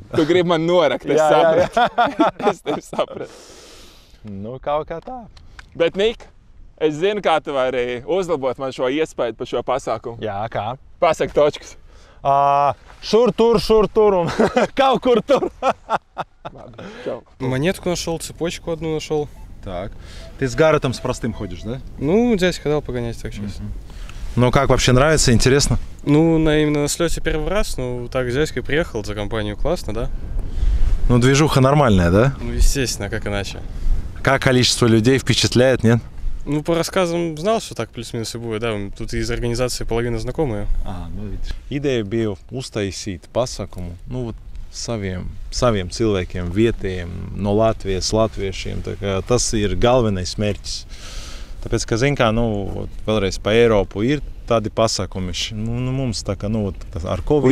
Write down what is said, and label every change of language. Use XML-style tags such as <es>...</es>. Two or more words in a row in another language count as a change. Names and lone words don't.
<lv>Tu gribi man norakt, es sapratu. Es tevi sapratu. Nu, kaut kā tā. Bet, Nik, es zinu, kā tu vari uzlabot man šo iespēju par šo pasākumu. Jā, kā? Pasaka točkas. Šur, tur un kaut kur tur.</lv> <ru>Монетку нашел, цепочку одну нашел. Так. Ты с Гарретом с простым ходишь, да? Ну, дядь хотел погонять так сейчас. Ну, как вообще нравится, интересно? Ну, именно на слете первый раз, ну, так с дядькой приехал за компанию, классно, да? Ну, движуха нормальная, да? Ну, естественно, как иначе. Как количество людей впечатляет, нет? Ну, по рассказам знал, что так плюс-минус и будет, да, тут из организации половина знакомые.</ru> <lv>Ideja bija uztaisīt pasākumu, nu, saviem cilvēkiem, vietējiem, no Latvijas, latviešiem. Tas ir galvenais mērķis. Tāpēc, ka, zin kā, nu, vēlreiz pa Eiropu ir tādi pasākumi. Nu, mums tā kā, nu, ar Covid.</lv>